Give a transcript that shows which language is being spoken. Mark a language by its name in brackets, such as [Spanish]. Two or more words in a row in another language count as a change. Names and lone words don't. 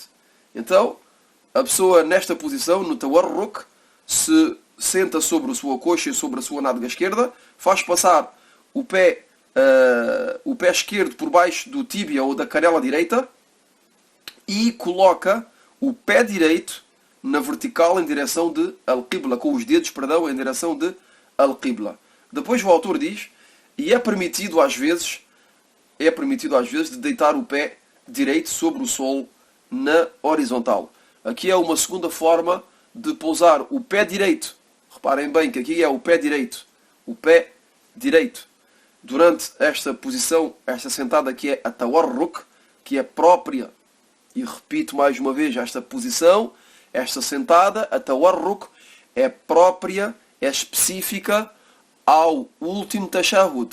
[Portuguese] Então, a pessoa nesta posição, no tawarruk, se senta sobre a sua coxa e sobre a sua nádega esquerda, faz passar o pé esquerdo por baixo do tíbia ou da canela direita e coloca o pé direito na vertical em direção de al-qibla, com os dedos, em direção de al-qibla. Depois o autor diz, e é permitido às vezes de deitar o pé direito sobre o solo na horizontal. Aqui é uma segunda forma de pousar o pé direito. Reparem bem que aqui é o pé direito. Durante esta posição, esta sentada que é a tawarruk, que é própria, e repito mais uma vez, esta posição, esta sentada, a tawarruk, é própria, é específica ao último tashahhud.